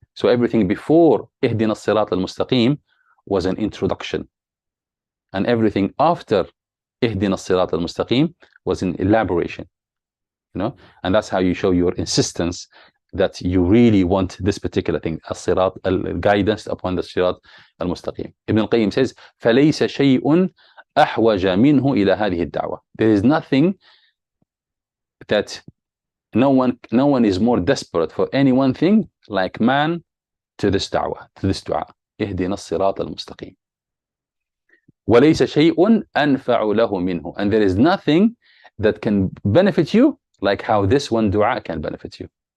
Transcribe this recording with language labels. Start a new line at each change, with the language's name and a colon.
English: So everything before Ihdina as-sirat al-mustaqim was an introduction. And everything after Ihdina as-sirat al-mustaqim was an elaboration. You know? And that's how you show your insistence that you really want this particular thing, as-sirat, guidance upon the sirat al-mustaqim. Ibn Qayyim says,
Arabic: فَلَيْسَ شَيْءٌ أَحْوَجَ مِنْهُ إِلَى هَذِهِ الدَّعْوَةِ.
English: There is nothing that no one is more desperate for any one thing like man to this da'wah, to this dua.
Arabic: اهدنا الصراط المستقيم. وليس شيء أنفع له منه.
English: And there is nothing that can benefit you like how this one dua can benefit you.